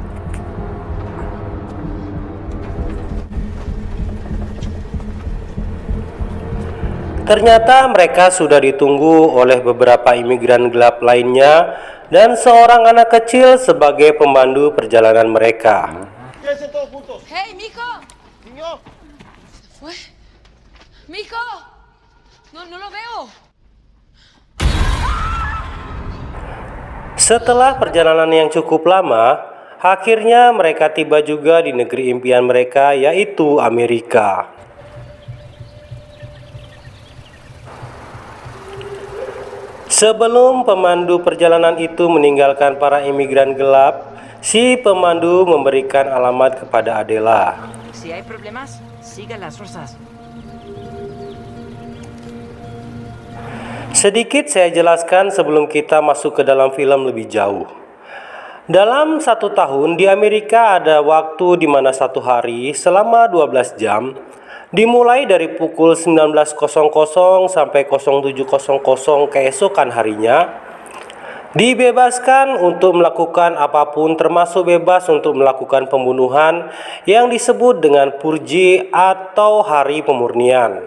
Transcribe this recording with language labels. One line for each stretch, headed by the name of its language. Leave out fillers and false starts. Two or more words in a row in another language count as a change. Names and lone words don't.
Indonesian: Ternyata mereka sudah ditunggu oleh beberapa imigran gelap lainnya dan seorang anak kecil sebagai pemandu perjalanan mereka.
Spanish: Hey, Miko. Fue. Miko. No lo veo.
Indonesian: Setelah perjalanan yang cukup lama, akhirnya mereka tiba juga di negeri impian mereka, yaitu Amerika. Sebelum pemandu perjalanan itu meninggalkan para imigran gelap, si pemandu memberikan alamat kepada Adela.
Spanish: Si hay problemas, siga las rosas.
Indonesian: Sedikit saya jelaskan sebelum kita masuk ke dalam film lebih jauh. Dalam 1 tahun di Amerika ada waktu di mana satu hari selama 12 jam, dimulai dari pukul 19.00 sampai 07.00 keesokan harinya, dibebaskan untuk melakukan apapun termasuk bebas untuk melakukan pembunuhan yang disebut dengan purji atau hari pemurnian.